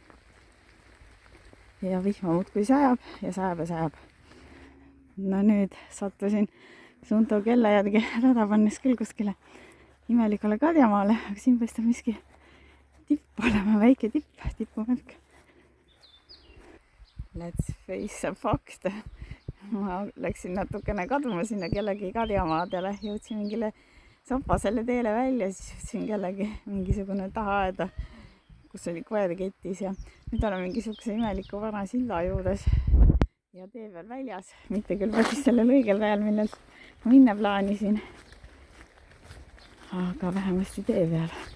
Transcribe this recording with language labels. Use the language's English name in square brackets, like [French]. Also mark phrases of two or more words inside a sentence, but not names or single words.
[Estonian] Ja vihma muudkui sajab ja sajab ja sajab. No nüüd sattusin Sunto kella järgi rada pannes küll kuskile imelikule karjamaale, aga siin paistab miski tipp olema, väike tipumärk. [English] Let's face a fact. [Estonian] Ma läksin natukene kaduma sinna kellegi karjamaadele, jõudsin mingile sopasele teele välja, siis jõudsin kellegi mingisugune tahaaeda, kus oli koer ketis ja nüüd olen mingisuguse imeliku vana silla juures ja tee veel väljas, mitte küll päris sellel õigel rajal, millelt ma minna plaanisin, aga vähemasti tee peal.